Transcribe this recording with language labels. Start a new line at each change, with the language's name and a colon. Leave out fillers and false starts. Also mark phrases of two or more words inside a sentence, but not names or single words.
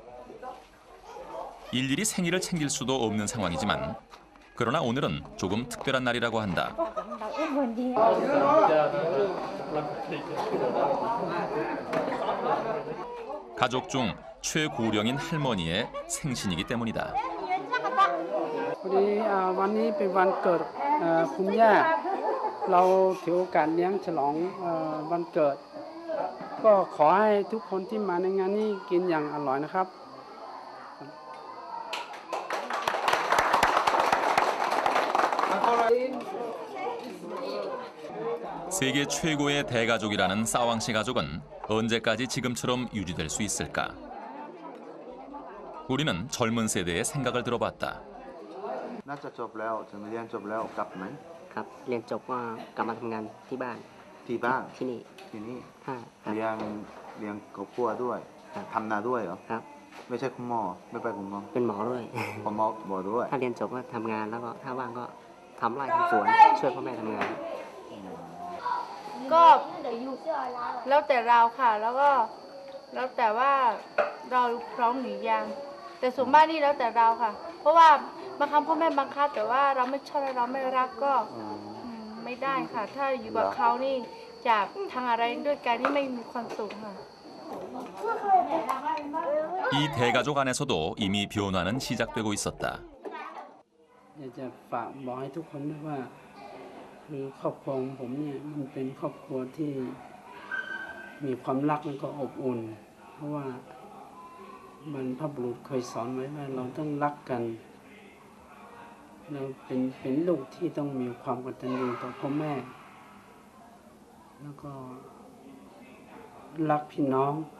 Korean: 일일이 생일을 챙길 수도 없는 상황이지만 그러나 오늘은 조금 특별한 날이라고 한다. 가족 중 최고령인 할머니의 생신이기 때문이다.
Thai: วันนี้เป็นวันเกิดคุณย่าเราถือโอกาสเลี้ยงฉลองวันเกิดก็ขอให้ทุกคนที่มาในงานนี้กินอย่างอร่อยนะครับ
Korean: 세계 최고의 대가족이라는 싸왕씨 가족은 언제까지 지금처럼 유지될 수 있을까? 우리는 젊은 세대의 생각을 들어봤다.
Thai: น่าจะจบแล้วถึงเรียนจบแล้วกลับไหม ครับเรียนจบก็กลับมาทำงานที่บ้าน ที่บ้าน ที่นี่ ที่นี่ ครับ เลี้ยงครอบครัวด้วยทำนาด้วยเหรอ ครับ ไม่ใช่คุณหมอไม่ไปคุณหมอ เป็นหมอด้วย คุณหมอด้วย ถ้าเรียนจบก็ทำงานแล้วก็ถ้าว่างก็ทำไร่ทำสวนช่วยพ่อแม่ทำงาน ก็แล้วแต่เราค่ะแล้วก็แล้วแต่ว่าเราพร้อมหรือยังแต่ส่วนมากนี่แล้วแต่เราค่ะ เพราะว่าบางครั้งพ่อแม่บังคับแต่ว่าเราไม่ชอบและเราไม่รักก็ไม่ได้ค่ะ ถ้าอยู่กับเขานี่จะทำอะไรด้วยกันนี่ไม่มีความสุขค่ะ
Korean: 이 대가족 안에서도 이미 변화는 시작되고 있었다.
Thai: อยากจะฝากบอกให้ทุกคนด้วยว่าคือครอบครัวของผมเนี่ยมันเป็นครอบครัวที่มีความรักและก็อบอุ่นเพราะว่าบรรพบุรุษเคยสอนไว้ว่าเราต้องรักกันเราเป็นลูกที่ต้องมีความกตัญญูต่อพ่อแม่แล้วก็รักพี่น้อง